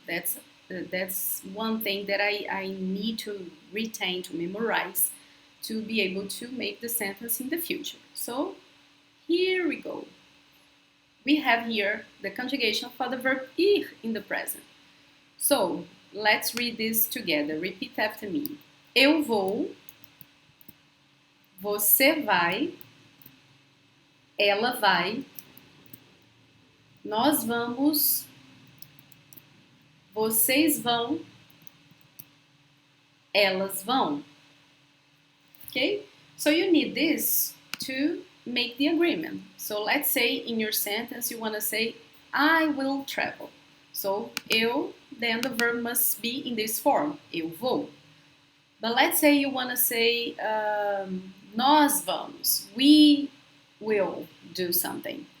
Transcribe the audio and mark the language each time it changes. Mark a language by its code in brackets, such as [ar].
[en] That's one thing that I need to retain, to memorize, to be able to make the sentence in the future. So here we go. We have here the conjugation for the verb ir in the present. So let's read this together. Repeat after me. [pt] Eu vou, você vai, ela vai, nós vamos, vocês vão, elas vão. [en] Okay? So you need this to make the agreement. So let's say in your sentence you want to say, I will travel. So eu, then the verb must be in this form, eu vou. But let's say you want to say, [pt] nós vamos, [en] we will do something.